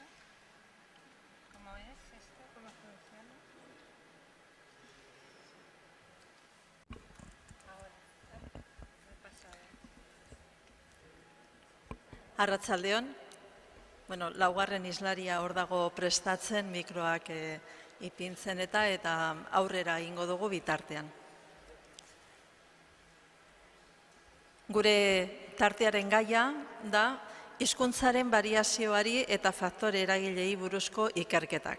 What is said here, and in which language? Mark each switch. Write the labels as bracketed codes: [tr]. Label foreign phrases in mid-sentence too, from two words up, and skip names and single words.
[es] ¿Cómo es esto? ¿Cómo funciona? Ahora, me he pasado. [eu] Arratsaldeon, laugarren islaria hor dago prestatzen mikroak ipintzen eta aurrera egingo dugu bitartean. Gure tartearen gaia da hizkuntzaren variazioari eta faktore eragilei buruzko ikerketak.